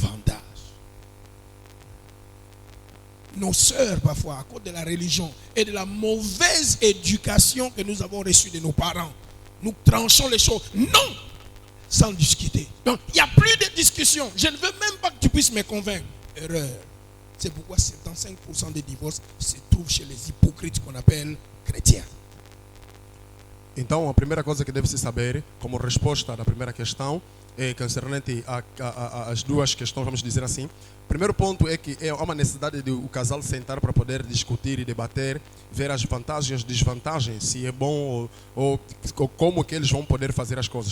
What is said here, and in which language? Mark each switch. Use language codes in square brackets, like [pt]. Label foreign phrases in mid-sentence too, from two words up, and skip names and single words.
[fr] Nos sœurs, parfois, à cause de la religion et de la mauvaise éducation que nous avons reçue de nos parents, nous tranchons les choses. Non! Sans discuter. Donc, il n'y a plus de discussion. Je ne veux même pas que tu puisses me convaincre. Erreur. C'est pourquoi 75% des divorces se trouvent chez les hypocrites qu'on appelle chrétiens. [pt] Então, a primeira coisa que deve-se saber, como resposta da primeira questão, concernente as duas questões, vamos dizer assim. O primeiro ponto é que há uma necessidade de o casal sentar para poder discutir e debater, ver as vantagens e desvantagens, se é bom ou como que eles vão poder fazer as coisas.